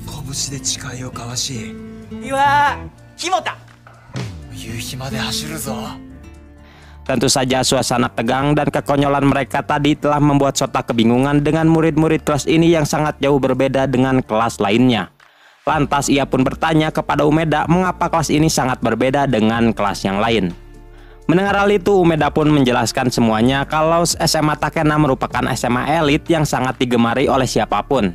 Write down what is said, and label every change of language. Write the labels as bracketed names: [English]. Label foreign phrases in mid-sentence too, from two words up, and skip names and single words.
[Japanese] 拳で誓いを交わし、岩木本夕日まで走るぞ。 [Indonesian] Tentu saja suasana tegang dan kekonyolan mereka tadi telah membuat Sota kebingungan dengan murid-murid kelas ini yang sangat jauh berbeda dengan kelas lainnya. Lantas ia pun bertanya kepada Umeda mengapa kelas ini sangat berbeda dengan kelas yang lain. Mendengar hal itu, Umeda pun menjelaskan semuanya kalau SMA Takena merupakan SMA elit yang sangat digemari oleh siapapun.